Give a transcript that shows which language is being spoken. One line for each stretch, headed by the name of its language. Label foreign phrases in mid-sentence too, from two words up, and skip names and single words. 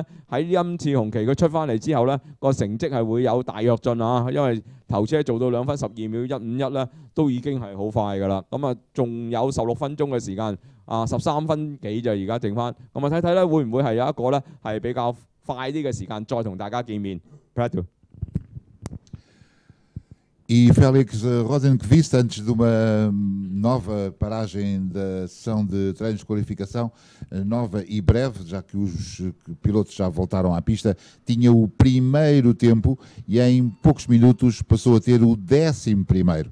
Cantonese: 喺今次紅旗佢出翻嚟之後呢，個成績係會有大躍進啊！因為頭車做到2分12秒151呢，都已經係好快㗎啦。咁啊，仲有16分鐘嘅時間13分幾就而家剩翻。咁啊，睇睇咧會唔會係有一個呢係比較快啲嘅時間再同大家見面。
Portuguese: E Félix Rosenqvist, antes de uma nova paragem da sessão de treinos de qualificação, nova e breve, já que os pilotos já voltaram à pista, tinha o primeiro tempo e em poucos minutos passou a ter o 11º.